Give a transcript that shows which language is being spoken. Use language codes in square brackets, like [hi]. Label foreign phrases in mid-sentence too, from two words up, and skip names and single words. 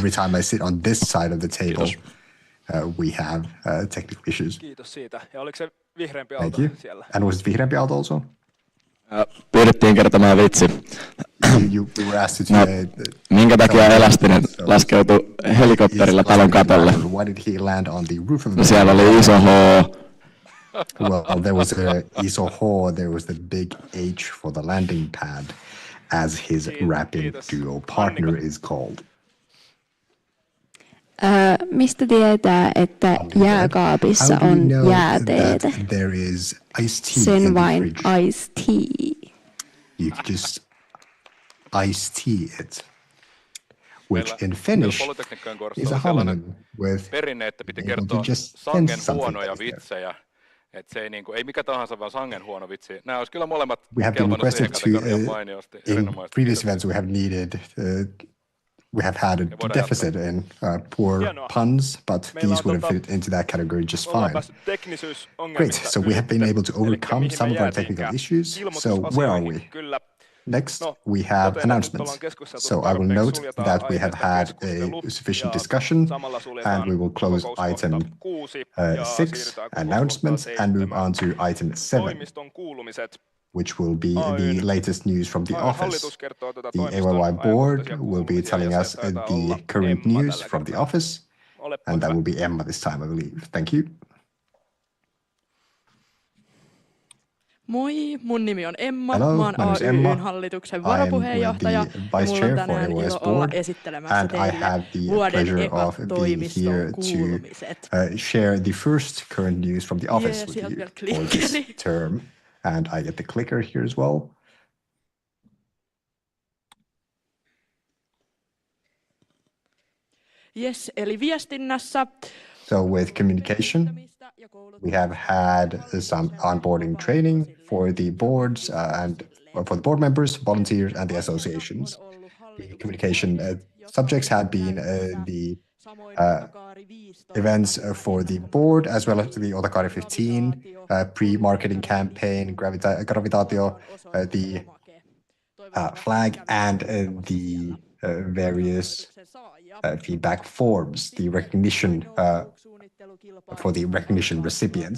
[en] Every time I sit on this side of the table, we have technical issues. [fi] Kiitos siitä. Ja oliko se vihreämpi Aalto siellä? [en] And was it [fi] vihreämpi Aalto [en] also? [fi] Pyydettiin kertomaan vitsi. Minkä takia Elastinen laskeutui helikopterilla talon katolle? Siellä oli iso H. [en] Well, there was a [fi] iso H, [en] there was the big H for the landing pad, as his rapping duo partner is called. [fi] Mistä tietää, että jääkaapissa on jääteetä? Sen vain [en] iced tea. You could just iced tea it, which in Finnish is a homonym with [fi] perinne, että piti kertoa sangen huonoja vitsejä. Että se ei niinku ei mikä tahansa vaan sangen huono vitsi. Nämä olisi kyllä molemmat kelvannut siihen kategoriaan mainiosti. [en] In previous events we have had a deficit in poor puns, but these would have fit into that category just fine. Great, so we have been able to overcome some of our technical issues. So where are we? Next, we have announcements. So I will note that we have had a sufficient discussion, and we will close item 6, announcements, and move on to item 7, which will be the latest news from the office. The AYYE board will be telling us the current news from the office, and that will be Emma this time, I believe. Thank you. [fi] Moi, mun nimi on Emma, mä oon AYY:n hallituksen varapuheenjohtaja ja mulla on tänään ilo olla esittelemässä teille vuoden ekat toimiston kuulumiset. [en] Share the first current news from the office with you for this term. And I get the clicker here as well. Yes, [fi] eli viestinnässä. [en] So with communication, we have had some onboarding training for the boards and for the board members, volunteers, and the associations. The communication subjects have been the events for the board, as well as the Otakari 15, pre-marketing campaign, Gravitatio, the flag, and the various feedback forms, the recognition for the recognition recipients.